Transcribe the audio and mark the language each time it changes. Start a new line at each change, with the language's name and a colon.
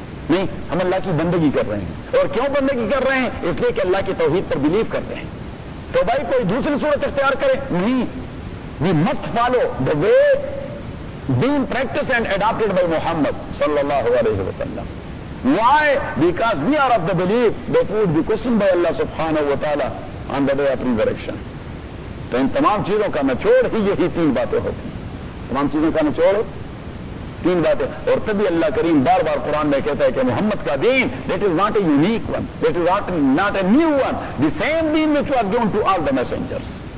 Urdu: نہیں, ہم اللہ کی بندگی کر رہے ہیں. اور کیوں بندگی کر رہے ہیں؟ اس لیے کہ اللہ کی توحید پر بلیف کرتے ہیں. تو بھائی کوئی دوسری صورت اختیار کرے نہیں,
English: We must follow the way been practice and adopted by Muhammad صلی اللہ علیہ وسلم. Why? Because we are of the belief that we would be questioned by Allah subhanahu wa ta'ala on the day of resurrection.
Urdu: تو ان تمام چیزوں کا نچوڑ ہی یہی تین باتیں ہوتی ہیں. تمام چیزوں کا نچوڑ تین باتیں, اور تبھی اللہ کریم بار بار قرآن میں کہتا ہے کہ محمد کا دین
English: that is not a unique one, that is not a new one, the same دین which was given to all the messengers.